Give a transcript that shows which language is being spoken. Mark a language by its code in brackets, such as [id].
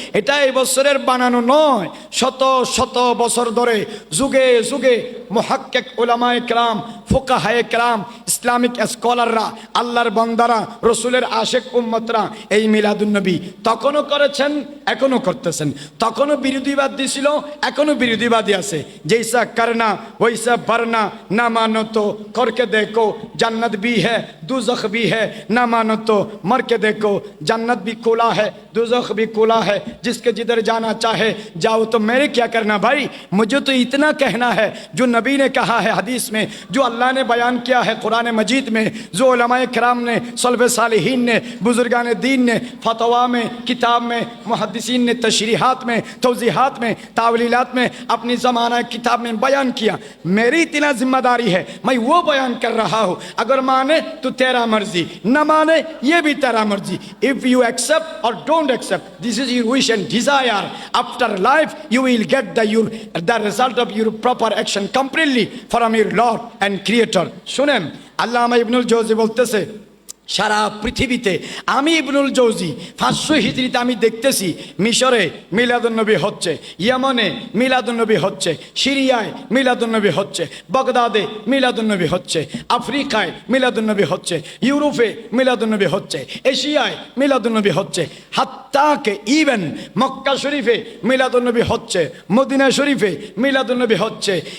[bn] এটা এবছরের বানানো নয়, শত শত বছর ধরে যুগে যুগে মুহাক্কিক উলামায়ে কেরাম, ফুকাহায়ে কেরাম, ইসলামিক স্কলাররা, আল্লাহর বান্দারা, রসুলের আশেক উম্মতরা এই মিলাদুন নবী তখনও করেছেন, এখনো করতেছেন। তখনও বিরোধীবাদ দিছিল, এখনো বিরোধীবাদী আছে। [hi] জৈসা করনা ওইসা ভরনা, না মানো তো করকে দেখো जन्नत भी है दुज़ख भी है, ना मानो तो मर के देखो जन्नत भी खुला है दुज़ख भी खुला है, जिसके जिधर जाना चाहे जाओ। तो मेरे क्या करना भाई, मुझे तो इतना कहना है जो नबी ने कहा है हदीस में, जो अल्लाह ने बयान किया है कुरान मजीद में, जो उलमाए किराम ने, सल्फ़े सालिहीन ने, बुजुर्गान दीन ने फतवा में, किताब में, मुहद्दिसीन ने तशरीहात में, तौज़ीहात में, तावीलात में, अपनी ज़माना किताब में बयान किया। मेरी इतना जिम्मेदारी है, मैं वो बयान कर रहा हूँ। अगर माने तो तेरा मर्जी, न माने ये भी तेरा मर्जी। [en] If you accept और don't accept, this is your wish and desire. After life you will get the result of your proper action completely from your Lord and Creator. [bn] শুনেন, আল্লামা ইবনুল জৌজি বলতেছে, সারা পৃথিবীতে আমি ইবনুল জৌজি 500 হিজরিতে আমি দেখতেছি মিশরে মিলাদুন নবী হচ্ছে, ইয়ামনে মিলাদুন নবী হচ্ছে, সিরিয়ায় মিলাদুন নবী হচ্ছে, বাগদাদে মিলাদুন নবী হচ্ছে, আফ্রিকায় মিলাদুন নবী হচ্ছে, ইউরোপে মিলাদুন নবী হচ্ছে, এশিয়ায় মিলাদুন নবী হচ্ছে, হাত্তাকে ইভেন মক্কা শরীফে মিলাদুন নবী হচ্ছে, মদিনা শরীফে মিলাদুন নবী হচ্ছে।